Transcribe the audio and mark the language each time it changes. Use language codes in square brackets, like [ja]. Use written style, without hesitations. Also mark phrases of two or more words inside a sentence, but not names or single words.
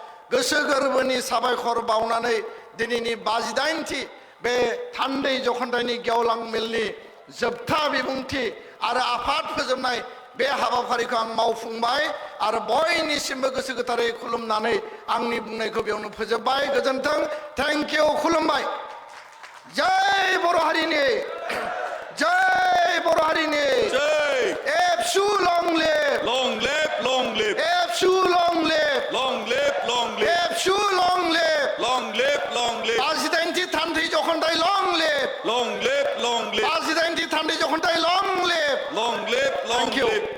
[brx] गोसो गोरबोनि साबायखर बावनानै दिनैनि 58थि बे थान्दै जखनथाइनि गेवलां मेलनि जोबथा बिबुंथि आरो आफाद फोजोबनाय बे हाबाफारिखौ आं मावफुंबाय आरो बयनिसिमबो गोसो गोथारै खुलुमनानै आंनि बुंनायखौ बेयावनो फोजोबबाय। गोजोन्थों, [en] thank you, [brx] खुलुमबाय। जय बर' हारिनि, जय बर' हारिनि, जय। [en] ABSU long live, Long live, long live, ABSU long live, long live, long live, ABSU long live, long live, long live, [brx] 58थि थान्दै जखनथाइ [en] long live, long live, long live, [brx] 58थि थान्दै जखनथाइ [en] long live. long live, long Thank you. live.